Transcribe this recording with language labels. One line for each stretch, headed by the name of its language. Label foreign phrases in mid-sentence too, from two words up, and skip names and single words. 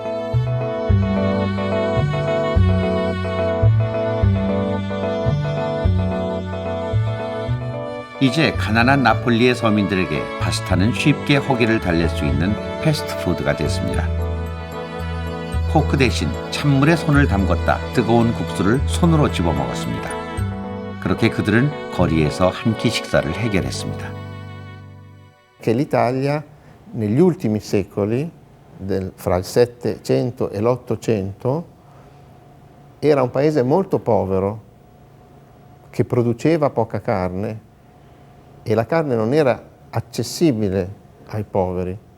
Korean: 이제 가난한 나폴리의 서민들에게 파스타는 쉽게 허기를 달랠 수 있는 패스트푸드가 됐습니다. 포크 대신 찬물에 손을 담궜다 뜨거운 국수를 손으로 집어먹었습니다. 그렇게 그들은 거리에서 한 끼 식사를 해결했습니다.
Italian: Che l'Italia negli ultimi secoli, fra il 700 e l'800, era un paese molto povero, che produceva poca carne e la carne non era accessibile ai poveri.